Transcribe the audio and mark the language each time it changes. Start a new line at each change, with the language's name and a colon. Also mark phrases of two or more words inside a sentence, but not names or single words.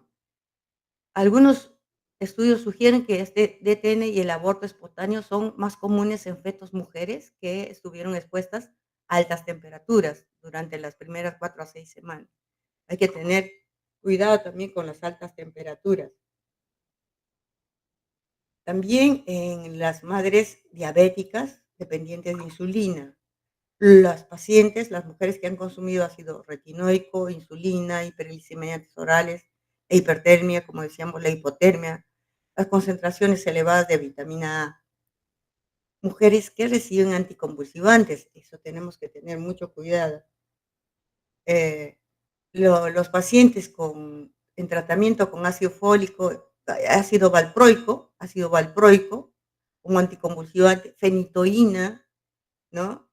Spanish: Algunos estudios sugieren que este DTN y el aborto espontáneo son más comunes en fetos mujeres que estuvieron expuestas a altas temperaturas durante las primeras 4 a 6 semanas. Hay que tener cuidado también con las altas temperaturas. También en las madres diabéticas dependientes de insulina. Las pacientes, las mujeres que han consumido ácido retinoico, insulina, hiperglicemiantes orales e hipertermia, como decíamos, la hipotermia, las concentraciones elevadas de vitamina A. Mujeres que reciben anticonvulsivantes, eso tenemos que tener mucho cuidado. Eh, los pacientes en tratamiento con ácido fólico, ácido valproico, como anticonvulsivante, fenitoína, ¿no?